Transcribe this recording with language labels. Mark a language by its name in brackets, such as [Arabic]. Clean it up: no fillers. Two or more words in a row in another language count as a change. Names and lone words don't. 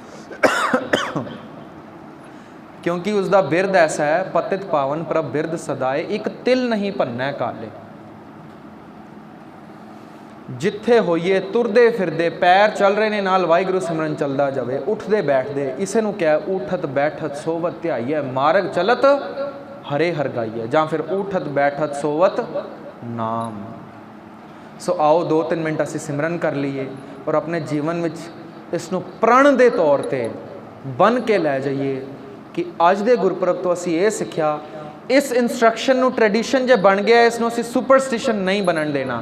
[Punjabi] ਕਿਉਂਕਿ ਉਸਦਾ ਬਿਰਦ ਐਸਾ ਹੈ, ਪਤਿਤ ਪਾਵਨ ਪ੍ਰਭ ਬਿਰਦ ਸਦਾਏ, ਇੱਕ ਤਿਲ ਨਹੀਂ ਭੰਨੈ ਕਾਲੇ। ਜਿੱਥੇ ਹੋਈਏ ਤੁਰਦੇ ਫਿਰਦੇ, ਪੈਰ ਚੱਲ ਰਹੇ ਨੇ ਨਾਲ ਵਾਹਿਗੁਰੂ ਸਿਮਰਨ ਚੱਲਦਾ ਜਾਵੇ, ਉੱਠਦੇ ਬੈਠਦੇ। ਇਸੇ ਨੂੰ ਕਿਹਾ ਉਠਤ ਬੈਠਤ ਸੋਵਤ ਧਿਆਈਐ, ਮਾਰਗ ਚਲਤ ਹਰੇ ਹਰ ਗਾਇਏ, ਜਾਂ ਫਿਰ ਉਠਤ ਬੈਠਤ ਸੋਵਤ ਨਾਮ। ਸੋ ਆਓ 2-3 ਮਿੰਟ ਅਸੀਂ ਸਿਮਰਨ ਕਰ ਲਈਏ ਔਰ ਆਪਣੇ ਜੀਵਨ ਵਿੱਚ ਇਸ ਨੂੰ ਪ੍ਰਣ ਦੇ ਤੌਰ 'ਤੇ ਬਣ ਕੇ ਲੈ ਜਾਈਏ ਕਿ ਅੱਜ ਦੇ ਗੁਰਪੁਰਬ ਤੋਂ ਅਸੀਂ ਇਹ ਸਿੱਖਿਆ, ਇਸ ਇੰਸਟਰਕਸ਼ਨ ਨੂੰ ਟ੍ਰੈਡੀਸ਼ਨ ਜੇ ਬਣ ਗਿਆ, ਇਸ ਨੂੰ ਅਸੀਂ ਸੁਪਰਸਟੀਸ਼ਨ ਨਹੀਂ ਬਣਨ ਦੇਣਾ।